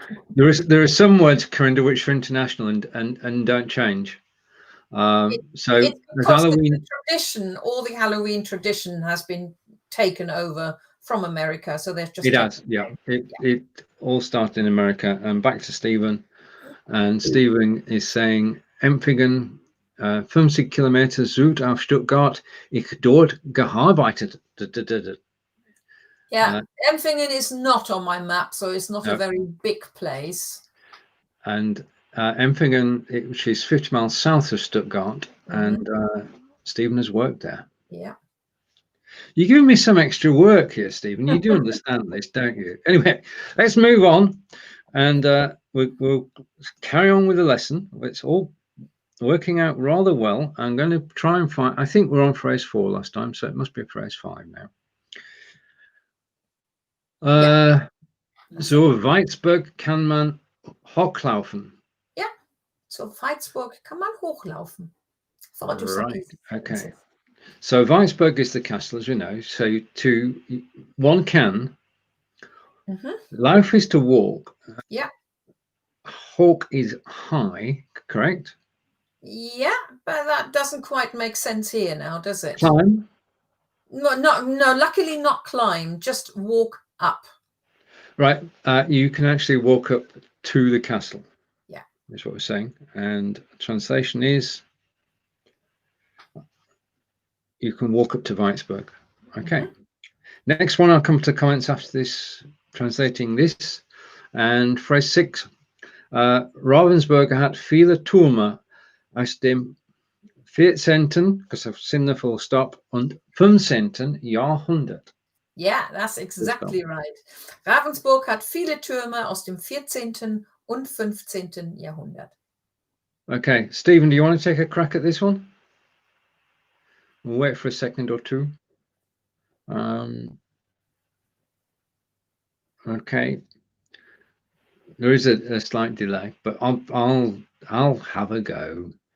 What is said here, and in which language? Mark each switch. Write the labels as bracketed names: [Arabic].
[English] There are some words, Corinda, which are international and don't change. So It's there's because Halloween. the tradition, all the Halloween tradition has been taken over from America. So they've just It has, yeah. It all started in America. And back to Steven. And Steven is saying, [German] Empfingen, 50 Kilometer Süd auf Stuttgart, ich dort gearbeitet. [English] Yeah, Empfingen is not on my map, so it's not No. a very big place. And Empfingen, which is 50 miles south of Stuttgart, and Steven has worked there. Yeah. You're giving me some extra work here, Steven. You do understand this, don't you? Anyway, let's move on, and we'll carry on with the lesson. It's all working out rather well. I'm going to try and find, I think we're on phrase 4 last time, so it must be phrase 5 now. [German] Zur Veitsburg kann man hochlaufen. Yeah, Zur Veitsburg kann man hochlaufen. [English] Right, okay. So Ravensburg is the castle, as we know. So one can. Lauf is to walk. Yeah. Hawk is high, correct? Yeah, but that doesn't quite make sense here now, does it? Climb? No, luckily not climb, just walk up. Right, you can actually walk up to the castle. Yeah. Is what we're saying. And translation is, you can walk up to Ravensburg. Okay. Next one, I'll come to comments after this, translating this. And phrase 6. [German] Ravensburger hat viele Türme aus dem 14., [English] because I've seen the full stop, [German] und 15. Jahrhundert. [English] Yeah, that's exactly right. [German] Ravensburg hat viele Türme aus dem 14. und 15. Jahrhundert. [English] Okay, Steven, do you want to take a crack at this one? We'll wait for a second or two. Okay, there is a slight delay, but I'll have a go.